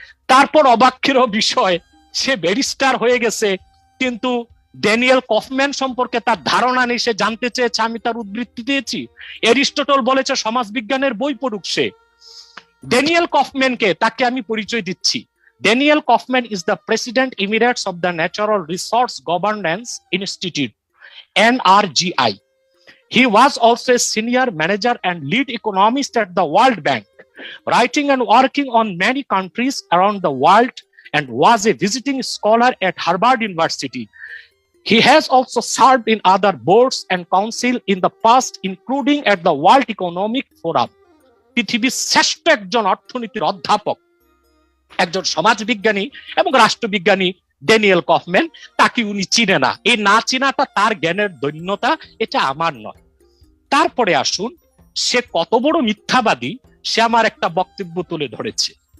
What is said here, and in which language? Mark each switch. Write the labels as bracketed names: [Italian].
[Bangla] তারপর অবাক্ষের বিষয়, সে ব্যারিস্টার হয়ে গেছে, কিন্তু ড্যানিয়েল কফম্যান সম্পর্কে তার ধারণা নেই। সে জানতে চেয়েছে, আমি তার উদ্ধৃতি দিয়েছি। এরিস্টটল বলেছে সমাজবিজ্ঞানের বই পড়ুক সে। ড্যানিয়েল কফম্যানকে, তাকে আমি পরিচয় দিচ্ছি। [English] Daniel Kaufman is the President Emeritus of the Natural Resource Governance Institute, NRGI. He was also a senior manager and lead economist at the World Bank, writing and working on many countries around the world, and was a visiting scholar at Harvard University. He has also served in other boards and council in the past, including at the World Economic Forum. [Bangla] পৃথিবীর শ্রেষ্ঠ একজন অর্থনীতির অধ্যাপক, একজন সমাজবিজ্ঞানী এবং রাষ্ট্রবিজ্ঞানী Daniel Kaufman. তাকে উনি চিনে না, এই না চিনাটা তার জ্ঞানের দৈন্যতা, এটা আমার নয়। তারপরে আসুন, সে কত বড় মিথ্যাবাদী সে আমার একটা বক্তব্য তুলে ধরেছে।